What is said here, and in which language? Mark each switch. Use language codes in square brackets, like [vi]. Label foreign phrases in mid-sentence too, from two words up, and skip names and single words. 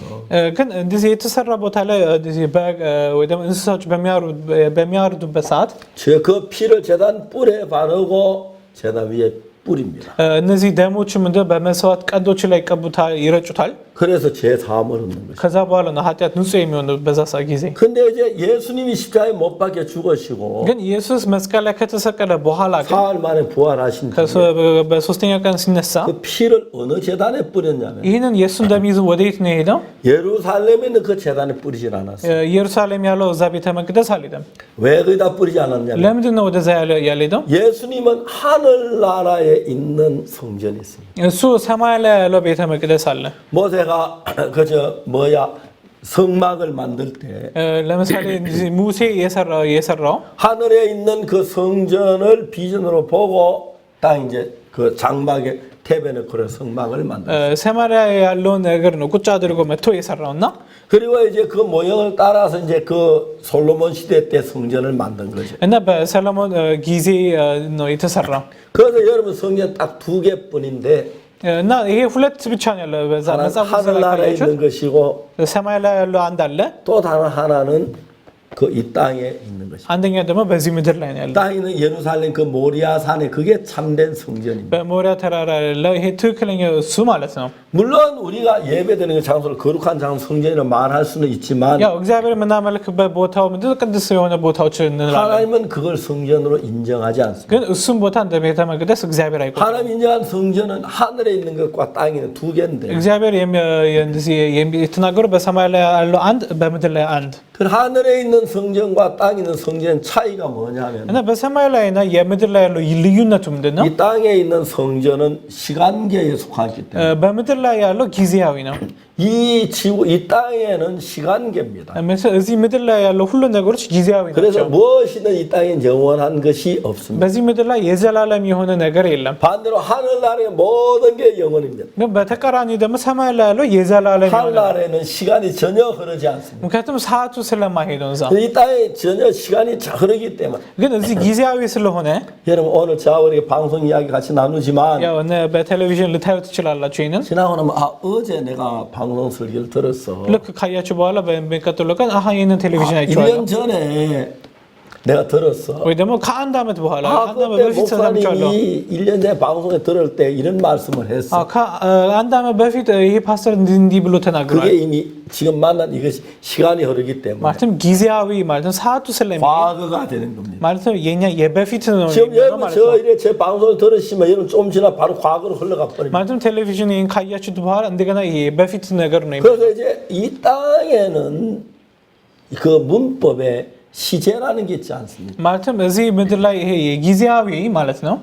[am] ግን እንደዚህ የተሰራ ቦታ ላይ እንደዚህ በግ ወይ ደግሞ እንስሳዎች በሚያርዱበት ሰዓት [ko] 그 피를 제단 뿔에 바르고 제단 위에 뿌립니다. [am] እነዚህ ደሞች ምንድነው በመስዋዕት ቀንዶች ላይ ይቀቡታል ይረጩታል [ko] 그래서 제 사함을 얻는 것이죠. [am] ከዛ በኋላ ነው ኃጢአት ንጹህ የሚሆነው በዛ ጊዜ [ko] 근데 이제 예수님이 십자가에 못 박혀 죽으시고 [am] ግን ኢየሱስ መስቀል ላይ ከተሰቀለ በኋላ ግን [ko] 사흘 만에 부활하신 [am] በሶስተኛ ቀን ሲነሳ [ko] 그 피를 어느 제단에 뿌렸냐면 [am] ይህንን የእሱን ደም ይዞ ወዴት ነው የሄደው [ko] 예루살렘에 있는 그 제단에 뿌리질 않았어요. [am] ኢየሩሳሌም ያለው እዛ ቤተ መቅደስ አልሄደም [ko] 왜 거기다 뿌리지 않았냐면 [am] ለምንድን ነው ወደዛ ያልሄደው [ko] 예수님은 하늘나라에 있는 성전이 있습니다. [am] እሱ ሰማይ ላይ ያለው ቤተ መቅደስ አለ [ko] 모세가 그저 뭐야 성막을 만들 때 [am] ለምሳሌ ሙሴ የሰራው [ko] 하늘에 있는 그 성전을 비전으로 보고 딱 이제 그 장막에 태변에 그런 성막을 만들었어요. [am] ሰማይ ላይ ያለውን ነገር ነው ቁጭ አድርጎ መጥቶ የሰራውና [ko] 그리고 이제 그 모형을 따라서 이제 그 솔로몬 시대 때 성전을 만든 거죠. [am] እና በሰሎሞን ጊዜ ነው የተሰራው [ko] 그래서 여러분 성전 딱 2개뿐인데 [am] እና ይሄ ሁለት ብቻ ነው ያለው በዛ መጽሐፍ [ko] 하늘나라에 있는 것이고 [am] ሰማይ ላይ ያለው አንድ አለ [ko] 또 다른 하나는 그 이 땅에 있는 것입니다. [am] አንደኛ ደግሞ በዚህ ምድር ላይ ነው ያለው። [ko] 땅에 있는 예루살렘 그 모리아 산에 그게 참된 성전입니다. [am] በሞሪያ ተራራ ያለው ይሄ ትክክለኛው እሱ ማለት ነው። [ko] 물론 우리가 예배드리는 장소를 거룩한 장소 성전이라 말할 수는 있지만 [am] ያው እግዚአብሔር የምናመልክበት ቦታው ምንድን ነው? ቅዱስ የሆነ ቦታዎች እንላለን። [ko] 하나님은 그걸 성전으로 인정하지 않습니다. [am] ግን እሱም ቦታ እንደ ቤተ መቅደስ እግዚአብሔር አይቆጥርም። [ko] 하나님 인정한 성전은 하늘에 있는 것과 땅에 있는 두 개인데 [am] እግዚአብሔር የተናገረው በሰማይ ላይ ያለው አንድ በምድር ላይ አንድ [ko] 그 하늘에 있는 성전과 땅에 있는 성전의 차이가 뭐냐면 [am] እና በሰማይ ላይና የምድር ላይ ያለው ልዩነቱ ምንድን ነው? [ko] 이 땅에 있는 성전은 시간계에 속하기 때문에 [am] በምድር ላይ ያለው ጊዜያዊ ነው። [ko] 이 지구 이 땅에는 시간계입니다. [am] እዚህ ምድር ላይ ያለው ሁሉ ነገሮች ጊዜያዊ [ko] 그래서 [am] ናቸው። [ko] 무엇이든 이 땅에 영원한 것이 없습니다. [am] በዚህ ምድር ላይ የዘላለም የሆነ ነገር የለም። [ko] 반대로 하늘나라의 모든 게 영원입니다. [am] ግን በተቃራኒ ደግሞ ሰማይ ላይ ያለው የዘላለም የሆነ [ko] 하늘나라에는 시간이 전혀 흐르지 않습니다. [am] ምክንያቱም ሰዓቱ ስለማይሄድ ነው እዛ። [ko] 이 땅에 전혀 시간이 흐르기 때문에 [am] ግን እዚህ ጊዜያዊ ስለሆነ [ko] 여러분 오늘 저와 우리 방송 이야기 같이 나누지만 [am] ያው በቴሌቪዥን ልታዩ ትችላላችሁ። ይሄንን [ko] 지나고 나면 어제 내가 방송 설교를 들었어. [am] ልክ ካያችሁ በኋላ በሚቀጥለው ቀን ይሄንን ቴሌቪዥን አይቼዋለሁ [ko] 1년 전에 내가 들었어. [am] ወይ ደግሞ ከአንድ ዓመት በኋላ አንድ ዓመት [ko] 그때 [am] በፊት ሰምቻለሁ። [ko] 목사님이 1년 전에 방송에 들을 때 이런 말씀을 했어. [am] ከአንድ ዓመት በፊት ይሄ ፓስተር እንዲህ ብሎ ተናግሯል። [ko] 그게 이미 지금 만난 이것이 시간이 흐르기 때문에 [am] ማለትም ጊዜያዊ ማለትም ሰዓቱ ስለሚሄድ [ko] 과거가 되는 겁니다. [am] ማለትም የኛ የበፊት ነው [ko] 지금 [am] የሚሆነው [ko] 여러분 [am] ማለት [ko] 저 [am] ነው። [ko] 이래 제 방송을 들으시면 여러분 좀 지나 바로 과거로 흘러가 버립니다. [am] ማለትም ቴሌቪዥን ይሄን ካያችሁት በኋላ እንደገና ይሄ በፊት ነገር ነው የሚሆነው። [ko] 그래서 이제 이 땅에는 그 문법에 시제라는 게 있지 않습니까? [am] ማለትም እዚህ ምድር ላይ ይሄ ጊዜያዊ ማለት ነው።